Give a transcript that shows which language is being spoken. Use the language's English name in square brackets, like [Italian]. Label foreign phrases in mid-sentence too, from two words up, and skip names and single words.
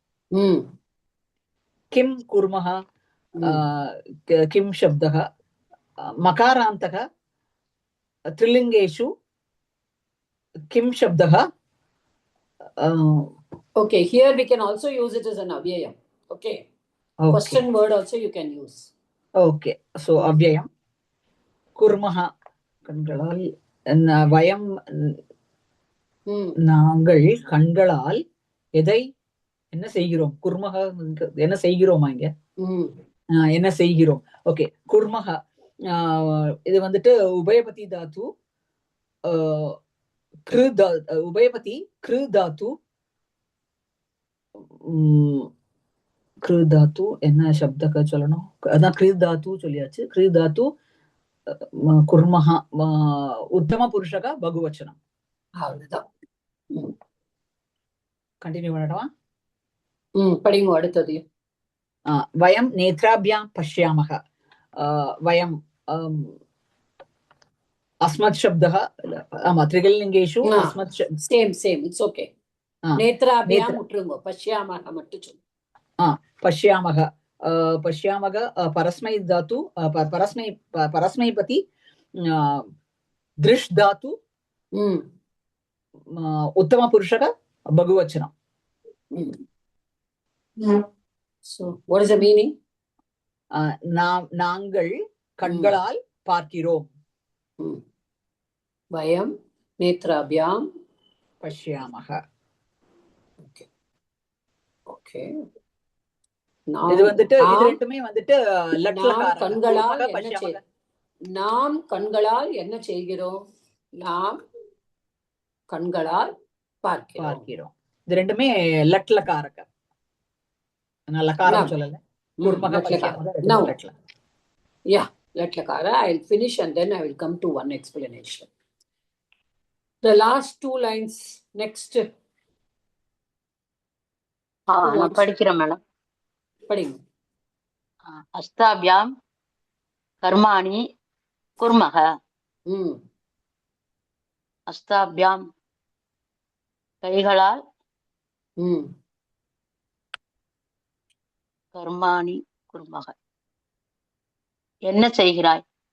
[Sanskrit] किं कुर्मः. किं शब्दः. मकारान्तक त्रिलिङ्गेषु. किं शब्दः. [English] Okay, here we can also use it as an avyayam. Okay. Question word also you can use. Okay. So avyayam. Kurmaha. [Tamil] Kangalal. Vayam. நாங்கள் கண்களால் எதை என்ன செய்கிறோம்? குர்மஹ என்ன செய்கிறோமா இங்க? என்ன செய்கிறோம்? ஓகே. குர்மஹ இது வந்துட்டு [Sanskrit] उभयपदी धातु. उभयपदी कृ धातु. कृ धातु [Tamil] என்ன சப்தக்க சொல்லணும்? அதான் [Sanskrit] कृ धातु [Tamil] சொல்லியாச்சு. [Sanskrit] कृ धातु कुर्मः उत्तम पुरुषः बहुवचनम्. [Tamil] அவ்வளவுதான். கண்டினியூ பண்ணட்டவா? படிங்க அடுத்தது. [Sanskrit] वयं नेत्राभ्यां पश्यामः. வயம் अस्मत् शब्दः त्रिगलिङ्गेषु अस्मत् [English] same it's okay. [Tamil] நேத்ராபியாம் விட்டுருங்க, பஷ்யாமஹ மட்டும் சொல்லு. [Sanskrit] पश्यामः पश्यामः परस्मै धातु परस्मैपति दृश् धातु उत्तमपुरुषः बहुवचनं. [English] So what is the meaning? [Tamil] நாங்கள் கண்களால் பார்க்கிறோம். [Sanskrit] वयं नेत्राभ्याम् பஷ்யாமஹ. [English] okay okay. [Tamil] இது வந்துட்டு இது ரெண்டுமே வந்துட்டு கண்களால் நாம் கண்களால் என்ன செய்கிறோம்? நாம் கண்களால் பார்க்கிறோம். இது ரெண்டுமே லட்லகாரக. நான் லகாரம் சொல்லல. [Sanskrit] कुर्मः पश्यामः. [English] Yeah, latlakara. I'll finish and then I will come to one explanation. The last two lines next. [Tamil] நான் படிக்கிறேன் மேடம். படிங்க. [Sanskrit] हस्ताभ्यां कर्माणि कुर्मः. [Tamil] அஸ்தாபியாம் கைகளால் [Sanskrit] कर्माणि कुर्मः [Tamil] என்ன செய்கிறாய்?